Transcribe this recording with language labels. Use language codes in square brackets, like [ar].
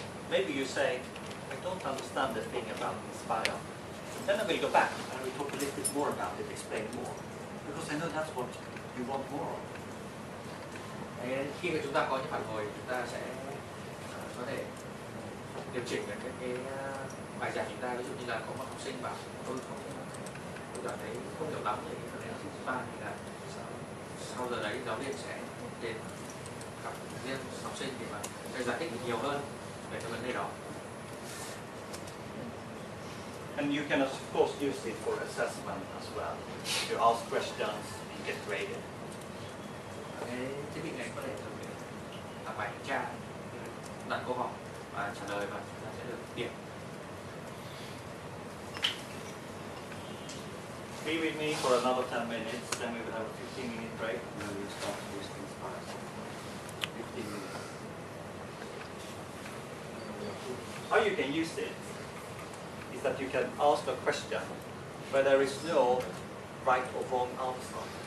[en] Maybe you say, I don't understand the thing about Inspire. Then I will go back and I will talk a little bit more about it, explain more. Because I know that's what you want more of. [vi] Khi mà chúng ta có những phản hồi, chúng ta sẽ có thể điều chỉnh về cái bài giảng chúng ta. Ví dụ như là có một học sinh bảo tôi cảm thấy không hiểu lắm về cái phần này là thứ ba, thì là sau giờ đấy giáo viên sẽ đến gặp riêng học sinh để mà giải thích nhiều hơn về cái vấn đề đó. [en] And you can of course use it for assessment as well. You ask questions and get graded. [vi] Cái thiết bị này có thể dùng để làm bài kiểm tra, đặt câu hỏi và trả lời, và chúng ta sẽ được điểm. [en] Be with me for another 10 minutes, then we will have a 15-minute break, and then we will start using Inspire. 15 minutes. How you can use it is that you can ask a question where there is no right or wrong answer.